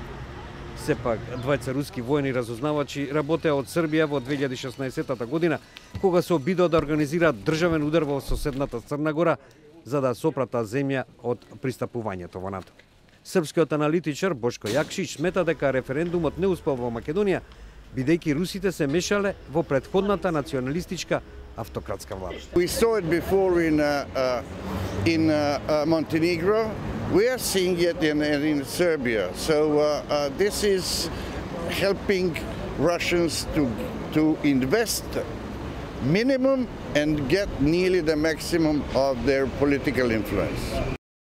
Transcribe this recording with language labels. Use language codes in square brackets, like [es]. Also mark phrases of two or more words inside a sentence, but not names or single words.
[mk] Сепак, двајца руски воени разузнавачи работеа од Србија во 2016 година, кога се обидоа да организираат државен удар во соседната Црна Гора, за да сопрата земја од пристапувањето во НАТО. Српскиот аналитичар Бошко Јакшич смета дека референдумот не успел во Македонија, бидејќи русите се мешале во претходната националистичка автократска влада. [en] We saw it before in Montenegro. We are seeing it in Serbia. So this is helping Russians to invest minimum and get nearly the maximum of their political influence.